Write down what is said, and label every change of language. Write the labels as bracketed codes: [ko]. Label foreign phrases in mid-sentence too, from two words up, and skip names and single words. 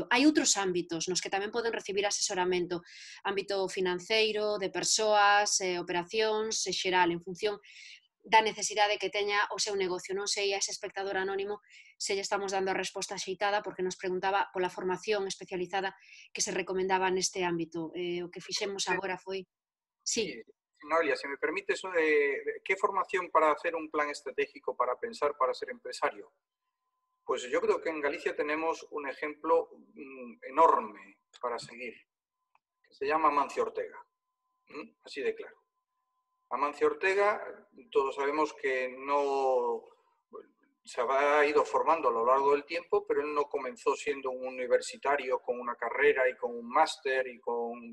[gl] Hai outros ámbitos nos que tamén poden recibir asesoramento, ámbito financeiro, de persoas, operacións, xeral, en función da necesidade que teña o seu negocio. Non sei a ese espectador anónimo se lle estamos dando a resposta axeitada porque nos preguntaba pola formación especializada que se recomendaba neste ámbito. O que fixemos agora foi... Sí. [es] Noelia, si me permite eso de ¿qué formación para hacer un plan estratégico para pensar para ser empresario? Pues yo creo que en Galicia tenemos un ejemplo enorme para seguir, que se llama Amancio Ortega, así de claro. Amancio Ortega, todos sabemos que no se ha ido formando a lo largo del tiempo, pero él no comenzó siendo un universitario con una carrera y con un máster y con...